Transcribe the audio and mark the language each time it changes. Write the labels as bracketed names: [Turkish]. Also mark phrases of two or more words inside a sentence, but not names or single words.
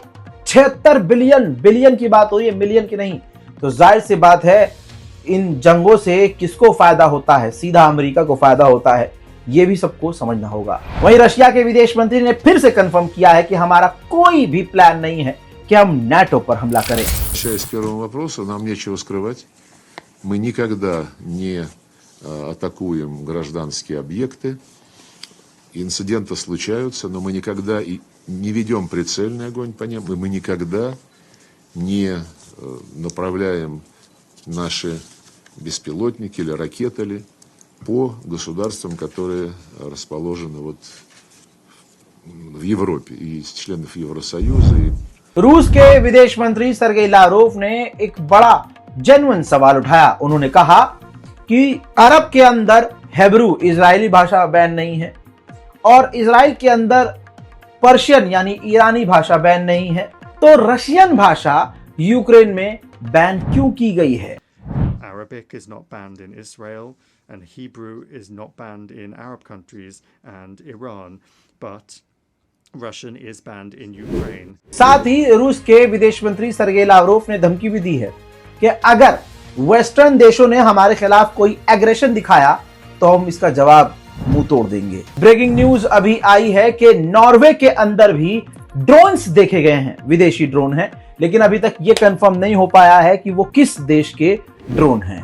[Hindi] 76 बिलियन की बात हो रही है, मिलियन की नहीं। तो जाहिर सी बात है इन जंगों से किसको फायदा होता है? सीधा अमेरिका को फायदा होता है, यह भी सबको समझना होगा। वहीं रशिया के विदेश मंत्री ने फिर से कंफर्म किया है कि हमारा कोई भी प्लान नहीं है कि हम नाटो पर हमला करें। [Russian] С первого вопроса нам нечего скрывать. Мы никогда не атакуем гражданские объекты. Инциденты случаются, но мы никогда и не ведем прицельный огонь по ним, и мы никогда не направляем наши беспилотники или ракеты по государствам, которые расположены вот в Европе, и из членов Евросоюза. [Hindi] रूस के विदेश मंत्री सर्गेई लावरोव ने एक बड़ा जेन्युइन सवाल उठाया। उन्होंने कहा कि अरब के अंदर हेब्रू इजरायली भाषा बैन नहीं है और इजराइल के अंदर पर्शियन यानी ईरानी भाषा बैन नहीं है, तो रशियन भाषा यूक्रेन में बैन क्यों की गई है? [English] Arabic is not banned in Israel and Hebrew is not banned in Arab countries and Iran, but Russian is banned in Ukraine. [Hindi] साथ ही रूस के विदेश मंत्री सर्गेई लावरोव ने धमकी भी दी है कि अगर वेस्टर्न देशों ने हमारे खिलाफ कोई एग्रेशन दिखाया तो हम इसका जवाब मुंह तोड़ देंगे। [English] breaking news [Hindi] अभी आई है कि नॉर्वे के अंदर भी ड्रोन्स देखे गए हैं, विदेशी ड्रोन हैं, लेकिन अभी तक ये कंफर्म नहीं हो पाया है कि वो किस देश के ड्रोन हैं।